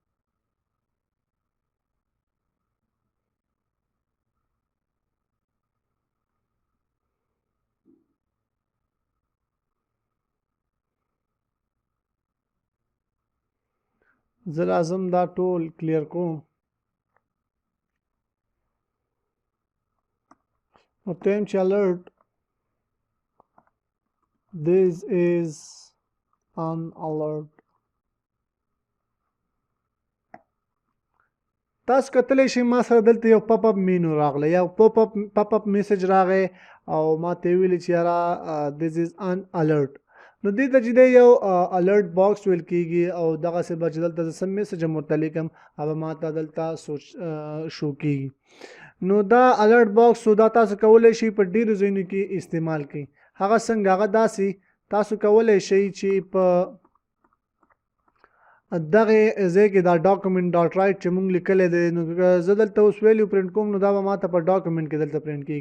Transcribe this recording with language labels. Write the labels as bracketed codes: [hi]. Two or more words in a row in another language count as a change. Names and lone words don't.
[ps] زه راځم دا ټول کلیر کوم. [en] Attempt alert. This is an alert. [ps] تاسو کتلی شئ ما سره دلته یو [en] pop up menu [ps] راغلی، یو [en] pop up message [ps] راغی او ما ته ویلي چې یاره [en] this is an alert. [ps] نو دې ته چې دی یو [en] alert box [ps] ویل کېږي او دغسې به چې دلته زه څه میسج هم ورته لیکم هغه ما ته دلته شو کېږي. نو دا [en] alert box [ps] دا تاسو کولی شئ په ډیرو ځایونو کې استعمال کړئ. هغه څنګه؟ هغه داسې تاسو کولی شئ چې په دغه ځای کې دا [en] document dot write [ps] چې موږ لیکلی دی، نو زه دلته اوس [en] value print [ps] کوم نو دا به ما ته په ډاکومنټ کې دلته پرنټ کېږي.